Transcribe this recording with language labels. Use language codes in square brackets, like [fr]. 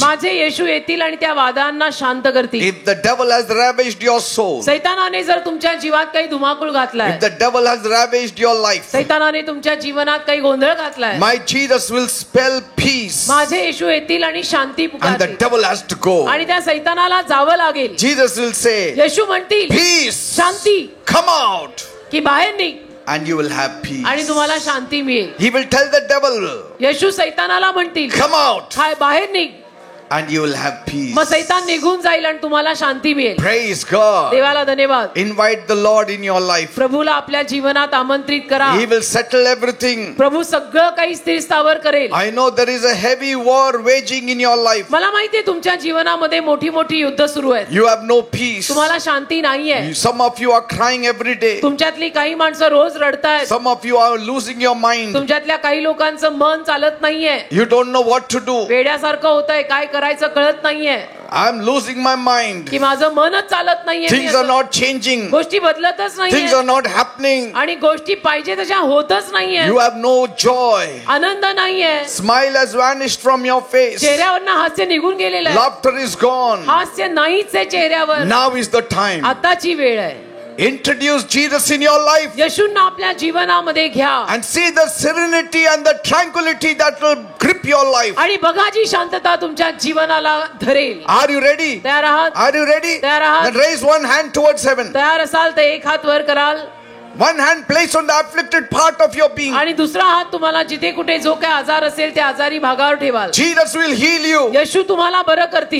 [mr] माझे येशू येतील आणि त्या वादांना शांत करतील. [en] If the devil has ravaged your soul, [mr] सैतानाने जर तुमच्या जीवात काही धुमाकूळ घातलाय, [en] if the devil has ravaged your life, [mr] सैतानाने तुमच्या जीवनात काही गोंधळ घातलाय, [en] my Jesus will spell peace [mr] माझे येशू येतील आणि शांती [en] and the [mr] पुकारतील. [en] devil has to go. [mr] आणि त्या सैतानाला जावं लागेल. [en] Jesus will say, [mr] येशू म्हणतील [en] peace, [mr] शांती, [en] come out, [mr] की बाहेर निघ [en] and you will have peace. [mr] आणि तुम्हाला शांती मिळेल. [en] He will tell the devil, [mr] येशू सैतानाला म्हणतील [en] come out, [mr] हाय बाहेर निघ, [en] and you will have peace. [mr] मग सैतान निघून जाईल आणि तुम्हाला शांती मिळेल. [en] Praise God. [mr] देवाला धन्यवाद. [en] Invite the Lord in your life. [mr] प्रभूला आपल्या जीवनात आमंत्रित करा. [en] He will settle everything. [mr] प्रभू सगळं काही स्थिर स्थावर करेल. [en] I know there is a heavy war waging in your life. [mr] मला माहितीये तुमच्या जीवनामध्ये मोठी मोठी युद्ध सुरू आहेत. [en] You have no peace. [mr] तुम्हाला शांती नाहीये. [en] Some of you are crying every day. [mr] तुमच्यातली काही माणसं रोज रडतायत. [en] Some of you are losing your mind. [mr] तुमच्यातल्या काही लोकांचं मन चालत नाहीये. [en] You don't know what to do. [mr] वेड्यासारखं होतंय, काय करायचं कळत नाहीये. [en] I'm losing my mind. [mr] की माझं मनच चालत नाहीये. [en] Things are not changing. [mr] गोष्टी बदलतच [en] Things [mr] नाहीये [en] are not happening. [mr] आणि गोष्टी पाहिजे तशा होतच नाहीये. [en] You have no joy. [mr] आनंद नाहीये. [en] Smile has vanished from your face. [mr] चेहऱ्यावरनं हास्य निघून गेलेलं आहे. [en] Laughter is gone. [mr] हास्य नाहीच आहे चेहऱ्यावर. [en] Now is the time. [mr] आताची वेळ आहे. [en] Introduce Jesus in your life [mr] येशूंना आपल्या जीवनामध्ये घ्या [en] and see the serenity and the tranquility that will grip your life. [mr] आणि बघा जी शांतता तुमच्या जीवनाला धरेल. [en] Are you ready? [mr] तयार आहात? [en] Are you ready? [mr] तयार आहात? [en] Then raise one hand towards heaven. [mr] तयार असाल तर एक हात वर कराल [en] One hand placed on the afflicted part of your being. [mr] आणि दुसरा हात तुम्हाला जिथे कुठे जो काय आजार असेल त्या आजारी भागावर ठेवाल. [en] Jesus will heal you. [mr] येशू तुम्हाला बरं करतील.